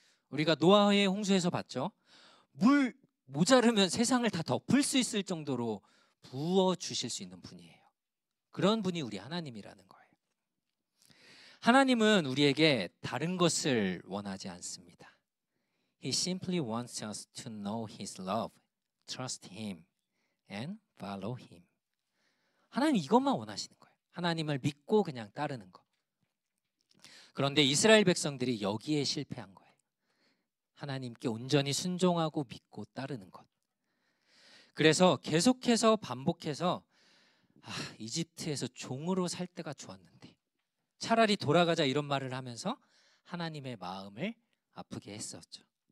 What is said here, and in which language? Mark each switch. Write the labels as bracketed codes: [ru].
[ko] 우리가 노아의 홍수에서 봤죠. 물 모자르면 세상을 다 덮을 수 있을 정도로 부어 주실 수 있는 분이에요. 그런 분이 우리 하나님이라는 거예요. 하나님은 우리에게 다른 것을 원하지 않습니다. [en] He simply wants us to know His love, trust Him, and follow Him. [ko] 하나님 이것만 원하시는 거예요. 하나님을 믿고 그냥 따르는 것. 그런데 이스라엘 백성들이 여기에 실패한 거예요. 하나님께 온전히 순종하고 믿고 따르는 것. 그래서 계속해서 반복해서 이집트에서 종으로 살 때가 좋았는데 차라리 돌아가자 이런 말을 하면서 하나님의 마음을 아프게 했었죠.